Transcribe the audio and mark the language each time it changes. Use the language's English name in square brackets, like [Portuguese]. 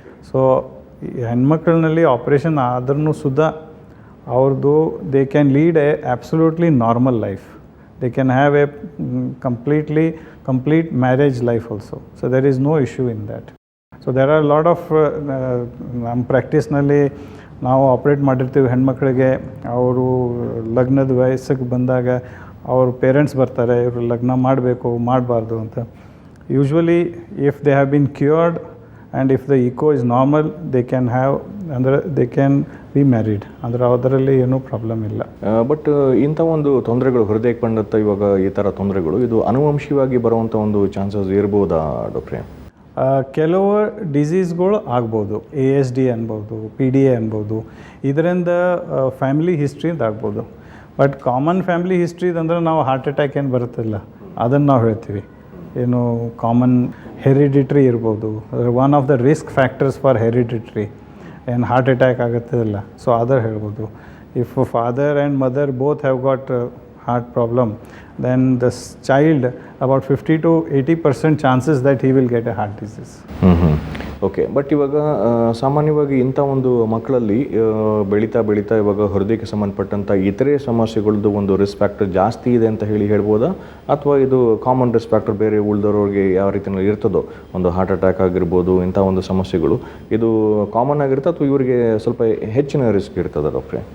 [English] so [Kannada] ಹೆಣ್ಮಕ್ಳಿನಲ್ಲಿ operation ಆದ್ರೂ ಸುದ ಅವ್ರದ್ದು [English] They can lead a absolutely normal life They can have a complete marriage life also. So there is no issue in that. So there are a lot of [Kannada] ನಮ್ಮ ಪ್ರಾಕ್ಟೀಸ್ನಲ್ಲಿ ನಾವು operate ಮಾಡಿರ್ತೀವಿ ಹೆಣ್ಮಕ್ಳಿಗೆ ಅವರು ಲಗ್ನದ ವಯಸ್ಸಿಗೆ ಬಂದಾಗ ಅವ್ರ ಪೇರೆಂಟ್ಸ್ ಬರ್ತಾರೆ, ಇವರು ಲಗ್ನ ಮಾಡಬೇಕು ಮಾಡಬಾರ್ದು ಅಂತ. [English] usually if they have been cured and if the echo is normal they can have ಅಂದರೆ they can be married, [Kannada] ಅಂದರೆ ಅದರಲ್ಲಿ ಏನೂ ಪ್ರಾಬ್ಲಮ್ ಇಲ್ಲ. ಬಟ್ ಇಂಥ ಒಂದು ತೊಂದರೆಗಳು ಹೃದಯಕ್ಕೆ ಬಂದಂಥ ಇವಾಗ ಈ ಥರ ತೊಂದರೆಗಳು ಇದು ಅನುವಂಶಿಕವಾಗಿ ಬರುವಂಥ ಒಂದು ಚಾನ್ಸಸ್ ಇರ್ಬೋದಾ ಡಾಕ್ಟ್ರೇ? ಕೆಲವು ಡಿಸೀಸ್ಗಳು ಆಗ್ಬೋದು, ASD ಅನ್ಬೋದು, PDA ಅನ್ಬೋದು, ಇದರಿಂದ ಫ್ಯಾಮಿಲಿ ಹಿಸ್ಟ್ರಿಯಿಂದ ಆಗ್ಬೋದು. ಬಟ್ ಕಾಮನ್ ಫ್ಯಾಮಿಲಿ ಹಿಸ್ಟ್ರಿದಂದ್ರೆ ನಾವು ಹಾರ್ಟ್ ಅಟ್ಯಾಕ್ ಏನು ಬರುತ್ತಿಲ್ಲ ಅದನ್ನು ನಾವು ಹೇಳ್ತೀವಿ. ಏನು ಕಾಮನ್ ಹೆರಿಡಿಟ್ರಿ ಇರ್ಬೋದು, [English] one of the risk factors for hereditary [Kannada] ಏನು ಹಾರ್ಟ್ ಅಟ್ಯಾಕ್ ಆಗುತ್ತದಿಲ್ಲ, ಸೊ ಅದರ್ ಹೇಳ್ಬೋದು. [English] If father and mother both have got heart problem, then the child about 50 to 80% chances that he will get a heart disease. Okay. [Kannada] But ಇವಾಗ ಸಾಮಾನ್ಯವಾಗಿ ಇಂಥ ಒಂದು ಮಕ್ಕಳಲ್ಲಿ ಬೆಳೀತಾ ಇವಾಗ ಹೃದಯಕ್ಕೆ ಸಂಬಂಧಪಟ್ಟಂಥ ಇತರೆ ಸಮಸ್ಯೆಗಳದ್ದು ಒಂದು ರಿಸ್ಕ್ ಫ್ಯಾಕ್ಟರ್ ಜಾಸ್ತಿ ಇದೆ ಅಂತ ಹೇಳ್ಬೋದಾ, ಅಥವಾ ಇದು ಕಾಮನ್ ರಿಸ್ಕ್ ಫ್ಯಾಕ್ಟರ್ ಬೇರೆ ಉಳಿದವ್ರಿಗೆ ಯಾವ ರೀತಿಯಲ್ಲಿ ಇರ್ತದೋ, ಒಂದು ಹಾರ್ಟ್ ಅಟ್ಯಾಕ್ ಆಗಿರ್ಬೋದು ಇಂಥ ಒಂದು ಸಮಸ್ಯೆಗಳು ಇದು ಕಾಮನ್ ಆಗಿರುತ್ತೆ ಅಥವಾ ಇವರಿಗೆ ಸ್ವಲ್ಪ ಹೆಚ್ಚಿನ ರಿಸ್ಕ್ ಇರ್ತದೆ ಡಾಕ್ಟ್ರೆ?